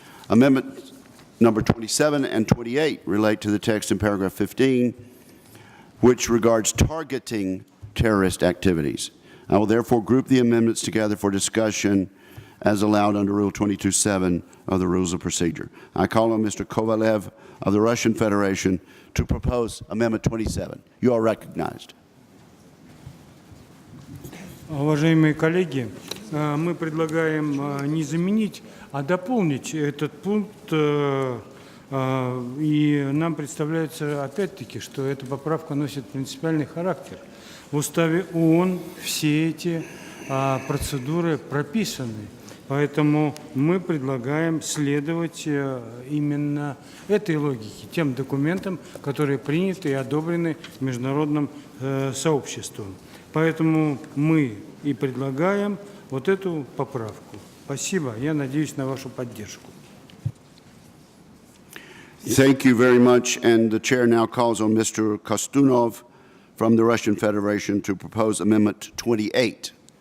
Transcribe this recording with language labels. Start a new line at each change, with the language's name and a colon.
English: Amendment number 27 and 28 relate to the text in paragraph 15, which regards targeting terrorist activities. I will therefore group the amendments together for discussion as allowed under Rule 22.7 of the Rules of Procedure. I call on Mr. Kovalev of the Russian Federation to propose Amendment 27. You are recognized.
Russian: Уважаемые коллеги, мы предлагаем не заменить, а дополнить этот пункт, и нам представляется опять-таки, что эта поправка носит принципиальный характер. В уставе ООН все эти процедуры прописаны, поэтому мы предлагаем следовать именно этой логике, тем документам, которые приняты и одобрены международным сообществом. Поэтому мы и предлагаем вот эту поправку. Спасибо. Я надеюсь на вашу поддержку.
English: Thank you very much. And the chair now calls on Mr. Kostunov from the Russian Federation to propose Amendment 28.